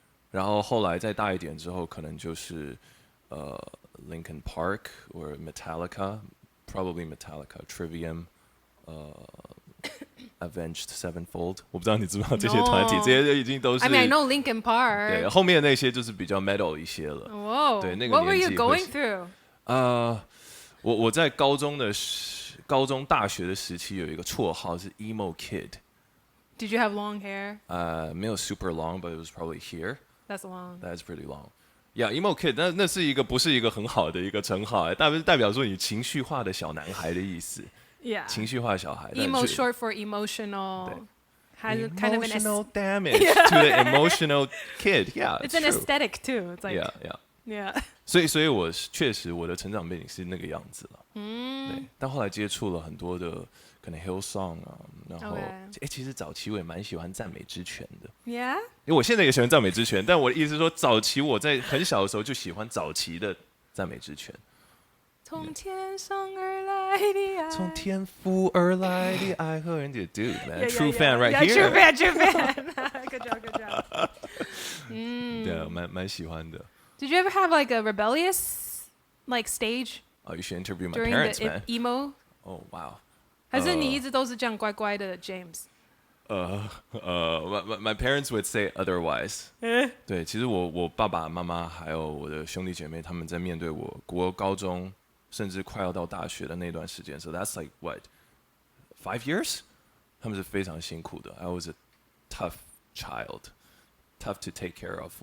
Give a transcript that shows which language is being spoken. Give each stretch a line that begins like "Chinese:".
Chinese: 然后后来再大一点之后，可能就是Linkin Park 或 Metallica，probably Metallica、Trivium， Avenged Sevenfold， 我不知道你知不知道这些团体，这些已经都是。
English: I mean, I know Linkin Park。
Chinese: 对，后面的那些就是比较 metal 一些了。哦，对，那个
English: What were
Chinese: 年
English: you
Chinese: 纪
English: going through？
Chinese: 我在高中大学的时期有一个绰号是 emo kid。
English: Did you have long hair？
Chinese: 没有
English: super long, but it was probably here. That's long. That's pretty long. Yeah, emo kid.
Chinese: 那是不是一个很好的一个称号？代表说你情绪化的小男孩的意思。
English: Yeah.
Chinese: 情绪化的小孩。
English: Emo short for emotional. Has kind of an emotional damage to the emotional kid. Yeah, it's an aesthetic too. It's like yeah.
Chinese: 所以我确实我的成长背景是那个样子了。对。但后来接触了很多的可能 Hillsong 啊，然后其实早期我也蛮喜欢赞美之泉的。
English: Yeah.
Chinese: 因为我现在也喜欢赞美之泉，但我的意思是说，早期我在很小的时候就喜欢早期的赞美之泉。从天上而来的爱，从天父而来的爱和人家
English: dude man true fan right here true fan good job
Chinese: 对，蛮喜欢的。
English: Did you ever have like a rebellious like stage You should interview my during parents, the man. emo? Oh wow.
Chinese: 还是你一直都是这样乖乖的 James？
English: My parents would say otherwise.
Chinese: 对，其实我爸爸妈妈还有我的兄弟姐妹，他们在面对我国高中甚至快要到大学的那段时间，
English: so that's like what 5 years？
Chinese: 他们是非常辛苦的。
English: I was a tough child. tough to take care of。